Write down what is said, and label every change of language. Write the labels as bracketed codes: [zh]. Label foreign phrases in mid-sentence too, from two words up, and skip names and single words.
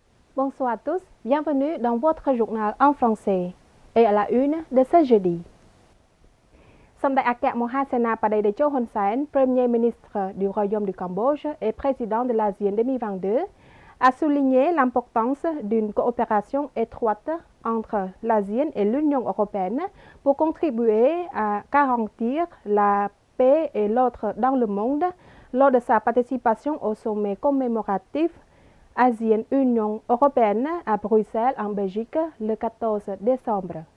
[fr] Bonsoir à tous, bienvenue dans votre journal en français. Et à la une de ce jeudi. សម្ដេចអគ្គមហាសេនាបតីតេជោហ៊ុនសែន Premier ministre du Royaume du Cambodge et président de l'ASEAN 2022, a souligné l'importance d'une coopération étroite entre l'ASEAN et l'Union européenne pour contribuer à garantir la paix et l'ordre dans le monde lors de sa participation au sommet commémoratif ASEAN-Union européenne à Bruxelles en Belgique le 14 décembre.